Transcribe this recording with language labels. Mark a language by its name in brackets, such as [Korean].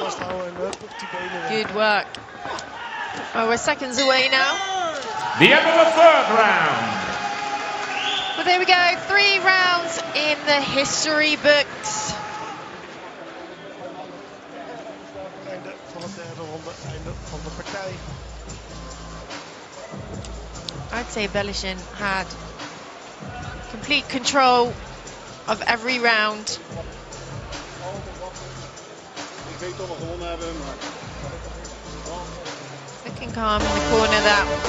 [English] Good work. Oh, we're seconds away now. The end of the third round. Well, there we go. 3 rounds in the history books. [Dutch] Einde van de derde ronde, einde van de partij. [English] I'd say Belishin had complete control of every round. Looking calm in the corner there.